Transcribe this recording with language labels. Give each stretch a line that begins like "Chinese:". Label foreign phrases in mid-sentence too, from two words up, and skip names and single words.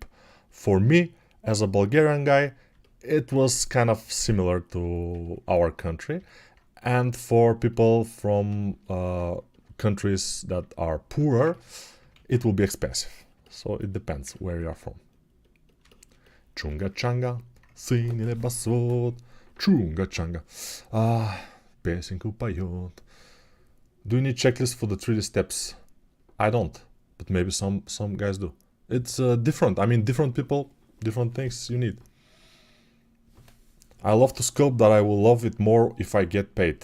English: For me, as a Bulgarian guy, it was kind of similar to our country. And for people from countries that are poorer, it will be expensive. So it depends where you are from.
Russian: Чунга-чанга, синий небосвод, Чунга-чанга, песенку поет.
English: Do you need checklist for the 3D steps? I don't, but maybe some guys do. It's different. I mean, different people, different things you need. I love to sculpt, that I will love it more if I get paid.